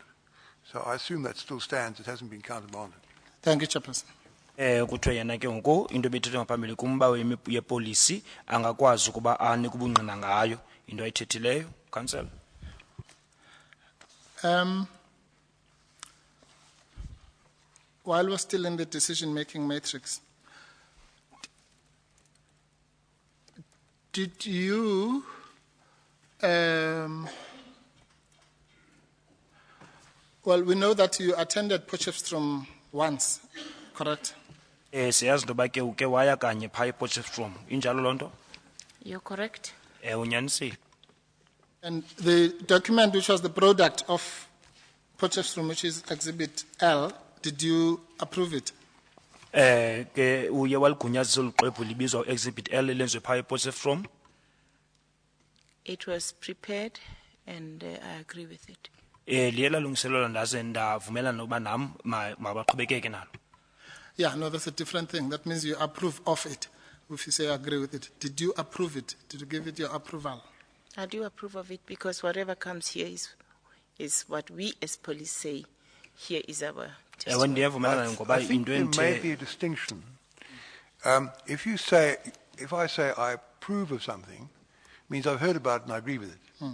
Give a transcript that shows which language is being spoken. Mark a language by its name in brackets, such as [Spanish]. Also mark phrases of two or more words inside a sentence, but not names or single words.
[English] So I assume that still stands. It hasn't been countermanded. Thank you, Chairperson. [Xhosa] Kuthiwe yena ke ngoku into ebithethwe ngaphambili kumba yepolisi angakwazi ukuba anike ubungqina ngayo into ayithethileyo. [English] Council. While we're still in the decision-making matrix, did you well, we know that you attended Potchefstroom once, correct? [Xhosa] Siyazi into yoba ke uke waya kanye phaa ePotchefstroom. Injalo loo nto? [English] You're correct. [Xhosa] Unyanisile. [English] And the document which was the product of Potchefstroom, which is Exhibit L, did you approve it? [Xhosa] Ke uye waligunyazisa olu xwebhu libizwa Exhibit L elenziwe phaa ePotchefstroom. [English] It was prepared and I agree with it. [Xhosa] Liye lalungiselelwa ndaze ndavumelana nokuba nam mabaqhubekeke nalo. [English] Yeah, no, that's a different thing. That means you approve of it. If you say you agree with it, did you approve it? Did you give it your approval? I do approve of it because whatever comes here is what we as police say. Here is our testimony. I think there may be a distinction. If I say I approve of something, it means I've heard about it and I agree with it.